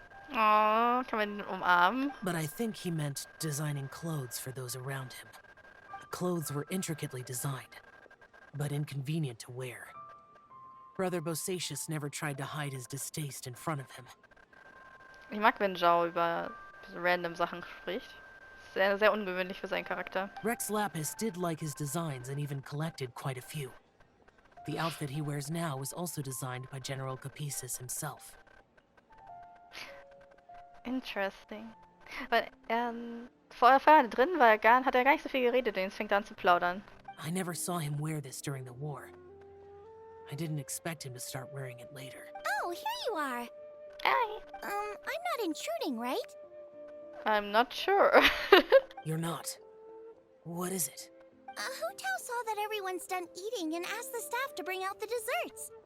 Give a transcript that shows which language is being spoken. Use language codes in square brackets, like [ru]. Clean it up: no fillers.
[de] Oh, kann man ihn umarmen? [en] But I think he meant designing clothes for those around him. The clothes were intricately designed, but inconvenient to wear. Brother Bosacius never tried to hide his distaste in front of him. [de] Ich mag, wenn Zhao über so random Sachen spricht. Sehr, sehr ungewöhnlich für seinen Charakter. [en] Rex Lapis did like his designs and even collected quite a few. The outfit he wears now was also designed by General Capisis himself. Interesting. [de] Weil vorher drin war hat er gar nicht so viel geredet, und jetzt fängt er an zu plaudern. [en] I never saw him wear this during the war. I didn't expect him to start wearing it later. Oh, here you are. Hi. I'm not intruding, right? I'm not sure. You're not. What is it? Hu Tao saw that everyone's done eating and asked the staff to bring out the desserts.